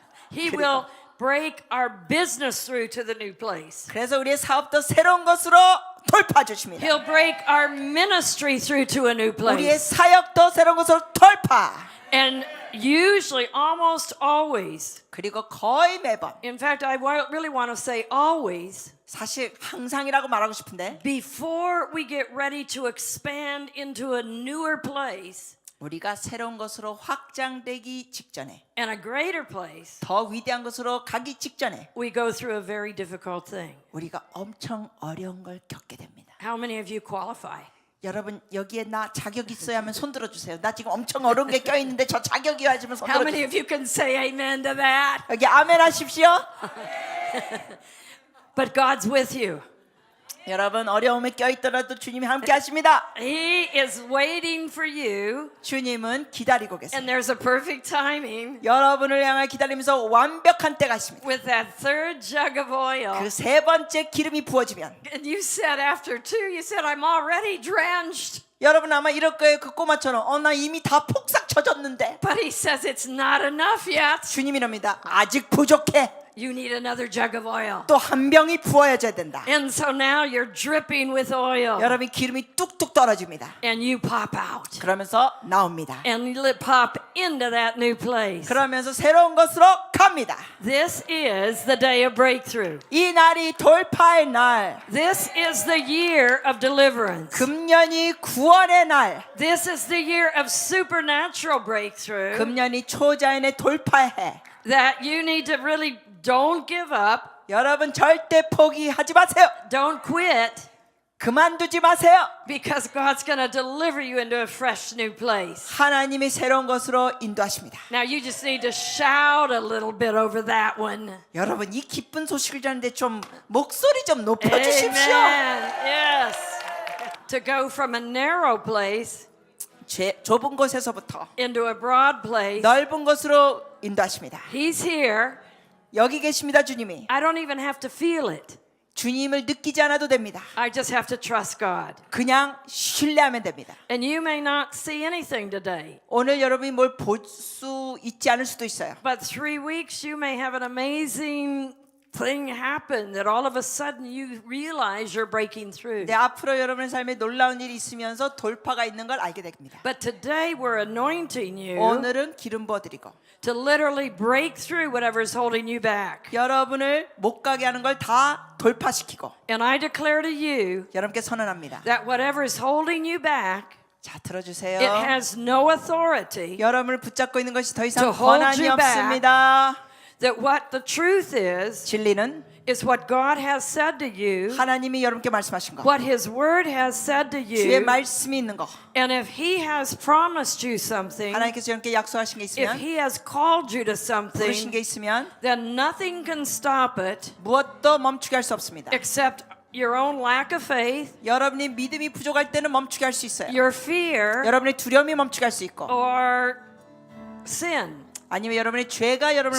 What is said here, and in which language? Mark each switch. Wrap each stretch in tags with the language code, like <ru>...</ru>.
<en>he will break our business through to the new place.</en> <ko>그래서 우리의 사업도 새로운 것으로 돌파 주십니다.</ko> <en>He'll break our ministry through to a new</en> <ko>우리의</ko> <en>place.</en> <ko>사역도 새로운 것으로 돌파.</ko> <en>And usually, almost always,</en> <ko>그리고 거의 매번</ko> <en>in fact, I really want to say always,</en> <ko>사실 항상이라고 말하고 싶은데</ko> <en>before we get ready to expand into a newer place</en> <ko>우리가 새로운 것으로 확장되기 직전에</ko> <en>and a greater place,</en> <ko>더 위대한 것으로 가기 직전에</ko> <en>we go through a very difficult thing.</en> <ko>우리가 엄청 어려운 걸 겪게 됩니다.</ko> <en>How many of you qualify?</en> <ko>여러분 여기에 나 자격 있어야 하면 손 들어주세요. 나 지금 엄청 어려운 게 껴있는데 저 자격이 하시면 손</ko> <en>How many</en> <ko>들어주세요.</ko> <en>of you can say amen to that?</en> <ko>여기 아멘 하십시오.</ko> <en>But God's with you.</en> <ko>여러분 어려움에 껴있더라도 주님이 함께 하십니다.</ko> <en>He is waiting for you,</en> <ko>주님은 기다리고 계세요.</ko> <en>and there's a perfect timing</en> <ko>여러분을 향해 기다리면서 완벽한 때가 있습니다.</ko> <en>with that third jug of oil.</en> <ko>그 세 번째 기름이 부어지면</ko> <en>And you said after two, you said, I'm already drenched.</en> <ko>여러분 아마 이럴 거예요. 그 꼬마처럼 나 이미 다 폭삭 젖었는데</ko> <en>But he says it's not enough yet.</en> <ko>주님이랍니다. 아직 부족해.</ko> <en>You need another jug of oil.</en> <ko>또 한 병이 부어져야 된다.</ko> <en>And so now you're dripping with oil.</en> <ko>여러분 기름이 뚝뚝 떨어집니다.</ko> <en>And you pop out.</en> <ko>그러면서 나옵니다.</ko> <en>And you pop into that new place.</en> <ko>그러면서 새로운 것으로 갑니다.</ko> <en>This is the day of breakthrough.</en> <ko>이 날이 돌파의 날,</ko> <en>This is the year of deliverance.</en> <ko>금년이 구원의 날,</ko> <en>This is the year of supernatural breakthrough.</en> <ko>금년이 초자연의 돌파의 해.</ko> <en>That you need to really don't give up.</en> <ko>여러분 절대 포기하지 마세요.</ko> <en>Don't quit.</en> <ko>그만두지 마세요.</ko> <en>Because God's going to deliver you into a fresh new place.</en> <ko>하나님이 새로운 것으로 인도하십니다.</ko> <en>Now you just need to shout a little bit over that one.</en> <ko>여러분 이 기쁜 소식을 전하는데 좀 목소리 좀 높여주십시오.</ko> <en>Amen. Yes. To go from a narrow place</en> <ko>좁은 곳에서부터</ko> <en>into a broad place.</en> <ko>넓은 곳으로 인도하십니다.</ko> <en>He's here.</en> <ko>여기 계십니다, 주님이.</ko> <en>I don't even have to feel it.</en> <ko>주님을 느끼지 않아도 됩니다.</ko> <en>I just have to trust God.</en> <ko>그냥 신뢰하면 됩니다.</ko> <en>And you may not see anything today.</en> <ko>오늘 여러분이 뭘 볼 수 있지 않을 수도 있어요.</ko> <en>But 3 weeks you may have an amazing thing happen that all of a sudden you realize you're breaking through.</en> <ko>네, 앞으로 여러분의 삶에 놀라운 일이 있으면서 돌파가 있는 걸 알게 됩니다.</ko> <en>But today we're anointing you</en> <ko>오늘은 기름 부어드리고</ko> <en>to literally break through whatever's holding you back.</en> <ko>여러분을 못 가게 하는 걸 다 돌파시키고</ko> <en>And I declare to you</en> <ko>여러분께 선언합니다.</ko> <en>that whatever is holding you back,</en> <ko>자, 들어주세요.</ko> <en>it has no authority.</en> <ko>여러분을 붙잡고 있는 것이 더 이상</ko> <en>To hold</en> <ko>권한이</ko> <en>you back.</en> <ko>없습니다.</ko> <en>That what the truth is</en> <ko>진리는</ko> <en>what God has said to you,</en> <ko>하나님이 여러분께 말씀하신 거.</ko> <en>what His Word has said to</en> <ko>주의</ko> <en>you.</en> <ko>말씀이 있는 거.</ko> <en>And if He has promised you something,</en> <ko>하나님께서 여러분께 약속하신 게</ko> <en>if</en> <ko>있으면</ko> <en>He has called you to</en> <ko>부르신</ko> <en>something,</en> <ko>게 있으면</ko> <en>then nothing can stop it</en> <ko>무엇도 멈추게 할 수 없습니다.</ko> <en>except your own lack of faith,</en> <ko>여러분이 믿음이 부족할 때는 멈추게 할 수 있어요.</ko> <en>your fear,</en> <ko>여러분의 두려움이 멈추게 할 수 있고,</ko> <en>or sin.</en> <ko>아니면 여러분의 죄가 여러분을</ko>